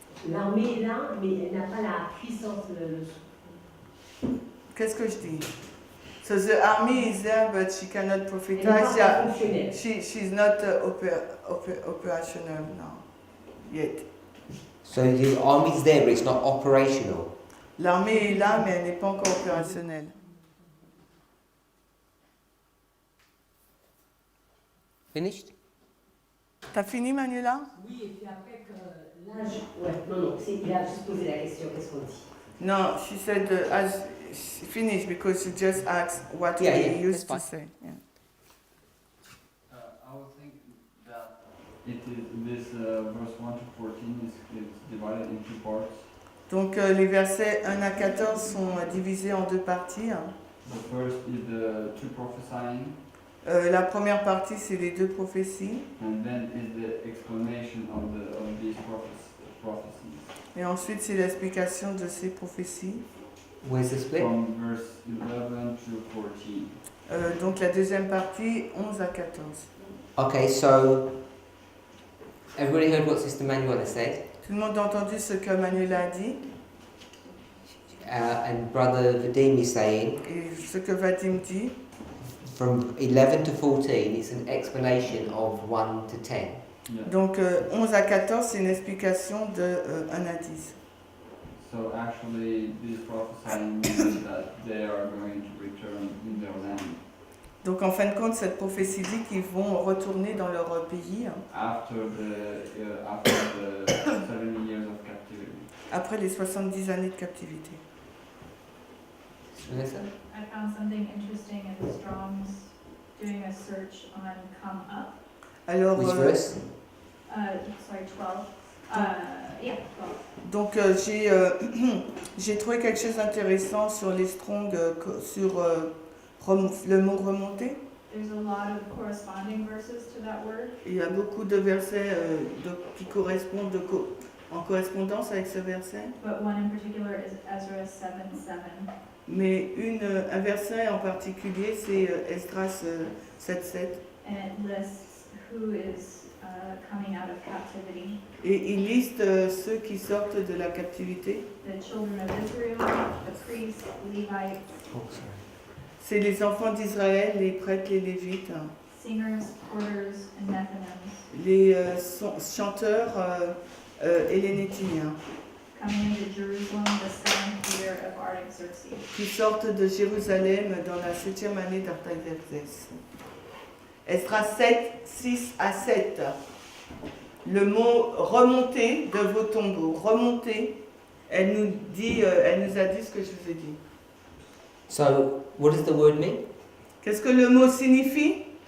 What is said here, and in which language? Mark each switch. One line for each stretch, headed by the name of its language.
French: L'armée est là, mais elle n'a pas la puissance. Qu'est-ce que je dis?
English: So the army is there, but she cannot
French: Elle n'est
English: prophesy.
French: pas
English: Yeah,
French: fonctionnelle.
English: she's not operational now yet. So the army's there, but it's not operational.
French: L'armée est là, mais elle n'est pas encore opérationnelle.
English: Finished?
French: T'as fini, Manuela? Oui, et puis après que l'âge. Ouais, non, il a juste posé la question, qu'est-ce qu'on dit?
English: No, she said as she finished because she just asked what Yeah, we yeah, used to that's say. Yeah. I would think that it is this verse 1 to 14 is divided in two parts.
French: Donc les versets 1 à 14 sont divisés en deux parties.
English: The first is the two prophesying,
French: La première partie, c'est les deux prophéties.
English: and then is the explanation of these prophecies
French: Et ensuite, c'est l'explication de ces prophéties.
English: Where's the split? from verse 11 to 14.
French: Donc la deuxième partie, 11 à 14.
English: Okay, so everybody heard what Sister Manuela said,
French: Tout le monde a entendu ce que Manuela a dit
English: and Brother Vadim is saying
French: et ce que Vadim dit.
English: from 11 to 14 it's an explanation of 1 to 10. Yeah.
French: Donc 11 à 14, c'est une explication de 1 à 10.
English: So actually, this prophesying means that they are going to return in their land
French: Donc en fin de compte, cette prophétie dit qu'ils vont retourner dans leur pays
English: after the 70 years of captivity.
French: après les 70 années de captivité.
English: Vanessa? I found something interesting in the Strong's doing a search on come up.
French: Alors,
English: Which verse? Sorry, 12. Yeah, 12.
French: donc j'ai trouvé quelque chose d'intéressant sur les Strong, sur le mot remonter.
English: There's a lot of corresponding verses to that word.
French: Il y a beaucoup de versets qui correspondent en correspondance avec ce verset.
English: But one in particular is Ezra 7:7.
French: Mais un verset en particulier, c'est Esdras 7.7.
English: And it lists who is coming out of captivity.
French: Et il liste ceux qui sortent de la captivité.
English: The children of Israel, the priests, Levites, Oh, sorry.
French: C'est les enfants d'Israël, les prêtres, les lévites,
English: singers, porters, and Nethinims,
French: les chanteurs et les Néthiniens,
English: coming into Jerusalem the 7th year of Artaxerxes.
French: qui sortent de Jérusalem dans la 7e année d'Artaxerxès. Esdras 7, 6 à 7. Le mot remonter de vos tombeaux. Remonter, elle nous a dit ce que je vous ai dit.
English: So, what does the word mean?
French: Qu'est-ce que le mot signifie?